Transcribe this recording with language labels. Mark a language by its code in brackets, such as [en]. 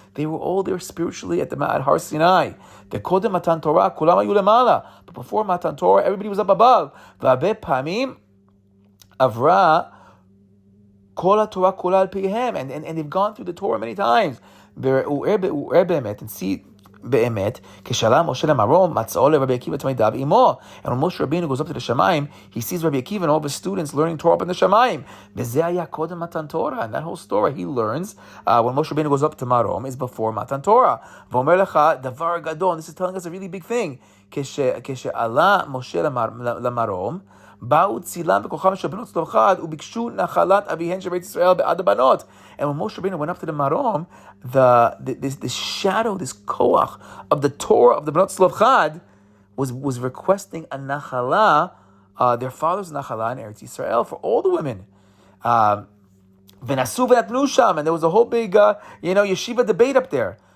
[en] They were all there spiritually at the Ma'ad Har Sinai. [he] Kodem Matan Torah, Kulam hayu lemala. [en] But before Matan Torah, everybody was up above. [he] V'abe pamim avra kol Torah kol al pihem, [en] and they've gone through the Torah many times. And see, [he] באמת, כשעלה משה למרום, מצאו לרבי עקיבא תלמידיו עמו. [en] And when Moshe Rabbeinu goes up to the Shamayim, he sees Rabbi Akiva and all of his students learning Torah up in the Shamayim. [he] וזה היה קודם מתן Torah. [en] And that whole story he learns when Moshe Rabbeinu goes up to Marom is before Matan Torah. [he] ואומר לך, דבר גדול, [en] this is telling us a really big thing. [he] כשעלה משה למרום, באו צילם וכוחם של בנות צלופחד וביקשו נחלת אביהן של בית ישראל בעד הבנות. [en] And when Moshe Rabbeinu went up to the Marom, this shadow, this koach of the Torah of the Benot Tzlophchad was requesting a nachala, their father's nachala in Eretz Yisrael for all the women. [he] V'nasu v'natnu sham, [en] and there was a whole big, yeshiva debate up there.